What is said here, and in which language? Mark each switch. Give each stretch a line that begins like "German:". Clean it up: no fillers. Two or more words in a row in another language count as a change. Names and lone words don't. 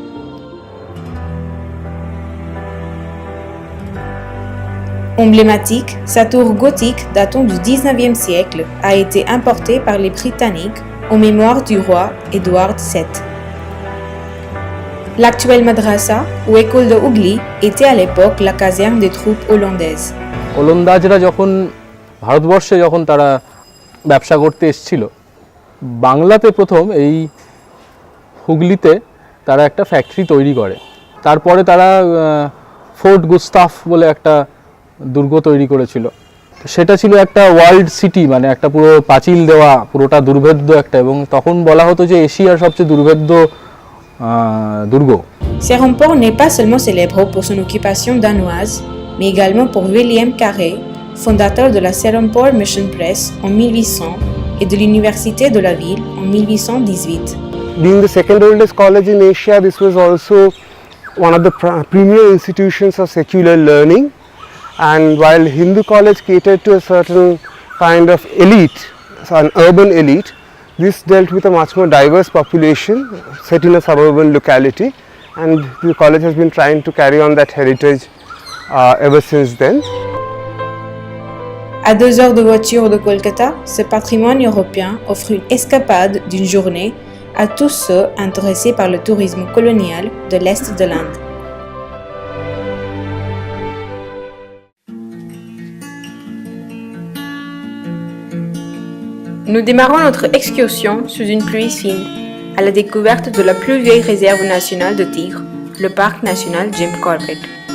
French: Emblématique, sa tour gothique datant du 19e siècle a été importée par les Britanniques en mémoire du roi Édouard VII. L'actuelle madrasa ou école de Hooghly était à l'époque la caserne des troupes hollandaises.
Bangla: ওলন্দাজরা যখন ভারতবর্ষে তারা ব্যবসা করতে এসেছিল, বাংলাতে প্রথম এই হুগলিতে তারা একটা ফ্যাক্টরি তৈরি করে। তারপরে তারা ফোর্ট গুস্তাফ বলে একটা দুর্গ তৈরি করেছিল। সেটা ছিল একটা
English: world city,
Bangla: মানে একটা পুরো পাঁচিল দেওয়া, পুরোটা দুর্ভেদ্য একটা, এবং তখন বলা হতো যে এশিয়ার সবচেয়ে দুর্ভেদ্য দুর্গ।
French: Serampore n'est pas seulement célèbre pour son occupation danoise, mais également pour William Carey, fondateur de la Serampore Mission Press en 1800 et de l'Université de la ville en 1818.
English: Being the second oldest college in Asia, this was also one of the premier institutions of secular learning. And while Hindu college catered to a certain kind of elite, an urban elite, this dealt with a much more diverse population set in a suburban locality, and the college has been trying to carry on that heritage ever since then.
French: À 2 heures de voiture de Kolkata, ce patrimoine européen offre une escapade d'une journée à tous ceux intéressés par le tourisme colonial de l'Est de l'Inde. Nous démarrons notre excursion sous une pluie fine, à la découverte de la plus vieille réserve nationale de tigres, le parc national Jim Corbett.